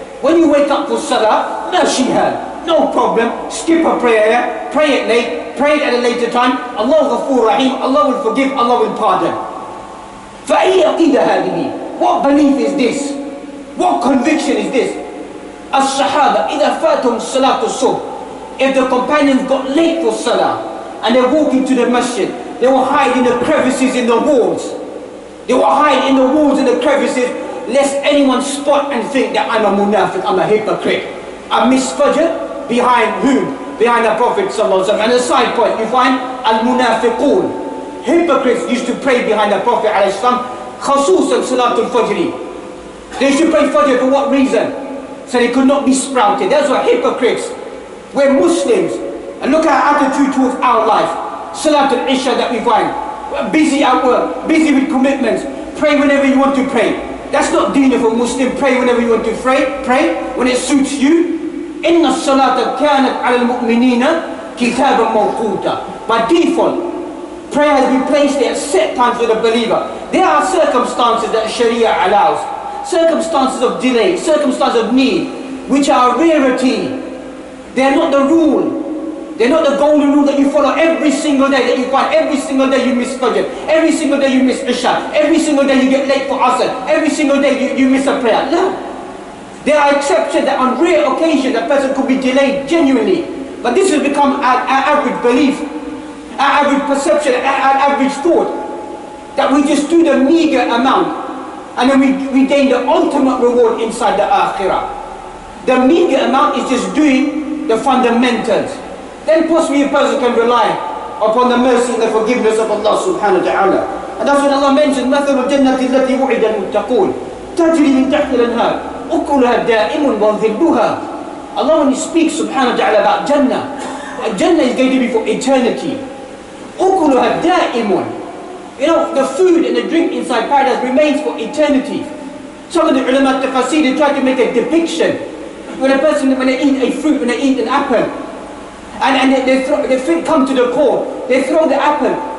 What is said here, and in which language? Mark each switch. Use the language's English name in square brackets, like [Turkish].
[English] When you wake up for salah, no shihad, no problem. Skip a prayer, pray it late. Pray it at a later time. Allah Ghafoor Rahim, Allah will forgive, Allah will pardon. [Arabic] فَأَيَّ عَقِيدَ هَذِهِ? [English] What belief is this? What conviction is this? [Arabic] As-Sahaba, إِذَا فَاتُمْ صَلَاةُ الصُّبْحِ. [English] If the companions got late for salah and they walk into the masjid, they will hide in the crevices in the walls. They will hide in the walls and the crevices lest anyone spot and think that I'm a munafiq, I'm a hypocrite. I miss Fajr behind whom? Behind the Prophet ﷺ. And a side point, you find al-munafiqun. Hypocrites used to pray behind the Prophet ﷺ, [Arabic] khasusan salatul fajr. [English] They used to pray Fajr for what reason? So they could not be sprouted. That's what hypocrites. We're Muslims. And look at our attitude towards our life. Salatul Isha that we find. We're busy at work, busy with commitments. Pray whenever you want to pray. That's not deen of a Muslim. Pray whenever you want to pray. Pray when it suits you. [Arabic] إن الصلاة كانت على المؤمنين كتابا موقوتا. [English] By default, Prayer has been placed there at set times for the believer. There are circumstances that Sharia allows. Circumstances of delay, circumstances of need, which are a rarity. They are not the rule. They're not the golden rule that you follow every single day, that you find every single day you miss Fajr, every single day you miss Isha, every single day you get late for Asr, every single day you miss a prayer. No. There are exceptions that on rare occasions a person could be delayed genuinely. But this has become our average belief, our average perception, our average thought, that we just do the meager amount and then we gain the ultimate reward inside the Akhirah. The meager amount is just doing the fundamentals. Then possibly a person can rely upon the mercy and the forgiveness of Allah subhanahu wa ta'ala. And that's when Allah mentions [Arabic] مثل الجنة التي وعد المتقون تجري من تحت الأنهار أكلها دائم وظلها. [English] Allah, when He speaks subhanahu wa ta'ala about Jannah, Jannah is going to be for eternity. [Arabic] أكلها دائم. [English] You know, the food and the drink inside paradise remains for eternity. Some of the ulama tafsir, they try to make a depiction. When a person, when they eat a fruit, when they eat an apple, and they come to the core, they throw the apple.